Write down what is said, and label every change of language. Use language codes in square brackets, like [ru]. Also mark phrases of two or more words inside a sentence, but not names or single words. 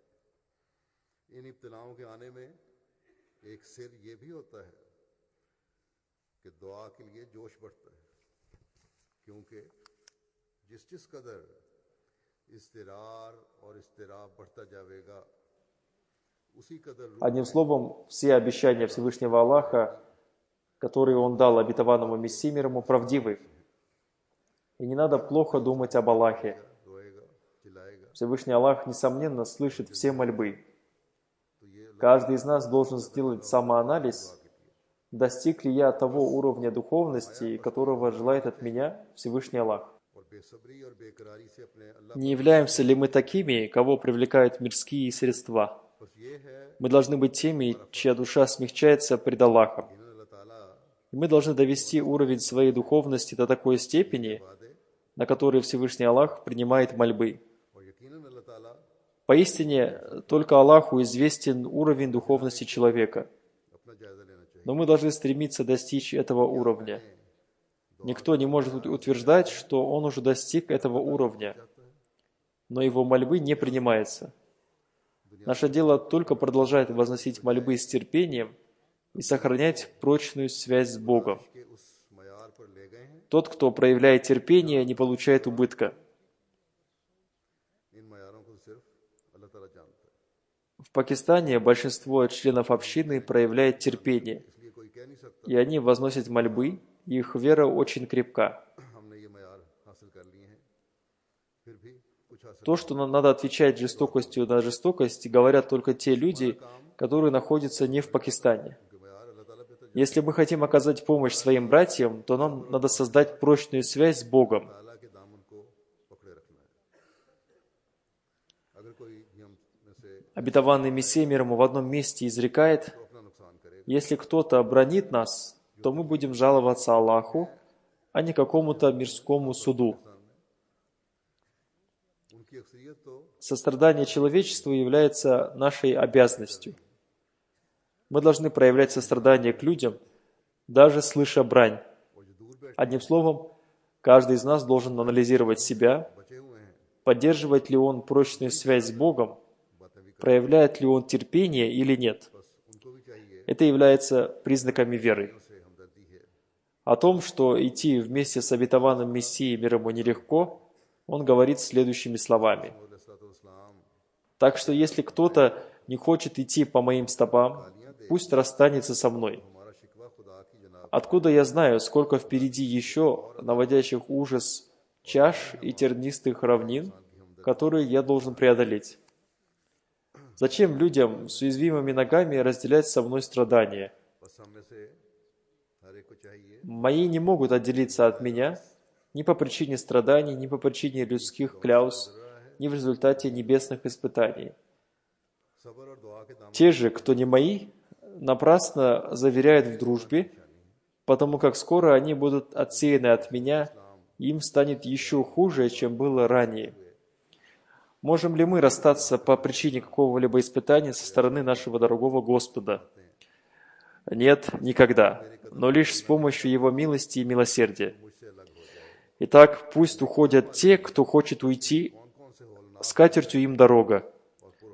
[ur] ان ابتلاؤں کے آنے میں ایک سر یہ بھی ہوتا ہے کہ دعا کے لیے جوش بڑھتا ہے، کیونکہ جس قدر اضطرار اور اضطراب بڑھتا جائے گا اسی قدر [ru] Одним словом, все обещания Всевышнего Аллаха, которые Он дал обетованному Мессии мир ему, правдивы. И не надо плохо думать об Аллахе. [ur] روئے گا چلائے گا [ru] Всевышний Аллах, несомненно, слышит все мольбы. Каждый из нас должен сделать самоанализ, достиг ли я того уровня духовности, которого желает от меня Всевышний Аллах. [ur] اور بے صبری اور بے قراری سے اپنے اللہ [ru] Не являемся ли мы такими, кого привлекают мирские средства? [ur] بس یہ ہے [ru] Мы должны быть теми, чья душа смягчается пред Аллахом. [ur] ان اللہ تعالیٰ [ru] И мы должны довести уровень своей духовности до такой степени, [ur] वादे [ru] на которой Всевышний Аллах принимает мольбы. [ur] اور یقیناً اللہ تعالیٰ [ru] Поистине, только Аллаху известен уровень духовности человека. [ur] اپنا جائزہ لینا چاہیے. [ru] Но мы должны стремиться достичь этого уровня. Никто не может утверждать, что он уже достиг этого уровня, но его мольбы не принимаются. Наше дело только продолжать возносить мольбы с терпением и сохранять прочную связь с Богом. [ur] کے اس معیار پر لے گئے ہیں. [ru] Тот, кто проявляет терпение, не получает убытка. [ur] ان معیاروں کو صرف اللہ تعالیٰ جانتا ہے, [ru] В Пакистане большинство членов общины проявляет терпение, [ur] اس لیے کوئی کہہ نہیں سکتا [ru] и они возносят мольбы, и их вера очень крепка. [ur] ہم نے یہ معیار حاصل کر لیے ہیں، پھر بھی کچھ حاصل [ru] То, что нам надо отвечать жестокостью на жестокость, говорят только те люди, которые находятся не в Пакистане. [ur] کیونکہ معیار اللہ تعالیٰ پہ تو [ru] Если мы хотим оказать помощь своим братьям, то нам надо создать прочную связь с Богом. [ur] تعالیٰ کے دامن کو پکڑے رکھنا ہے. اگر کوئی بھی ہم میں سے [ru] Обетованный Мессия мир ему в одном месте изрекает: [ur] تو اپنا نقصان کرے گا, [ru] если кто-то обронит нас, то мы будем жаловаться Аллаху, а не какому-то мирскому суду. [ur] ان کی اکثریت تو [ru] Сострадание человечеству является нашей обязанностью. Мы должны проявлять сострадание к людям, даже слыша брань. [ur] اور جو دور بیٹھ [ru] Одним словом, каждый из нас должен анализировать себя, [ur] بچے ہوئے ہیں, [ru] поддерживает ли он прочную связь с Богом, [ur] باتیں بھی کر, [ru] проявляет ли он терпение или нет. [ur] بس ان کو بھی چاہیے [ru] Это является признаками веры. [ur] سے ہمدردی ہے. [ru] О том, что идти вместе с обетованным Мессией мир ему нелегко, он говорит следующими словами. [ur] अलैहिस्सलाम [ru] Так что если кто-то не хочет идти по моим стопам, пусть расстанется со мной. [ur] ہمارا شکوہ خدا کی جناب [ru] Откуда я знаю, сколько впереди еще наводящих ужас чаш и тернистых равнин, которые я должен преодолеть? Зачем людям с уязвимыми ногами разделять со мной страдания? [ur] بس ہم میں سے ہر ایک کو چاہیے [ru] Мои не могут отделиться от меня ни по причине страданий, ни по причине людских кляуз, ни в результате небесных испытаний. [ur] صبر اور دعا کے دامن [ru] Те же, кто не мои, напрасно заверяют в дружбе, потому как скоро они будут отсеяны от меня, и им станет еще хуже, чем было ранее. Можем ли мы расстаться по причине какого-либо испытания со стороны нашего дорогого Господа? Нет, никогда, но лишь с помощью Его милости и милосердия. [ur] مجھ سے الگ ہو جائے. [ru] Итак, пусть уходят те, кто хочет уйти, [ur] کون کون سے ہولناک [ru] с катертью им дорога. [ur] और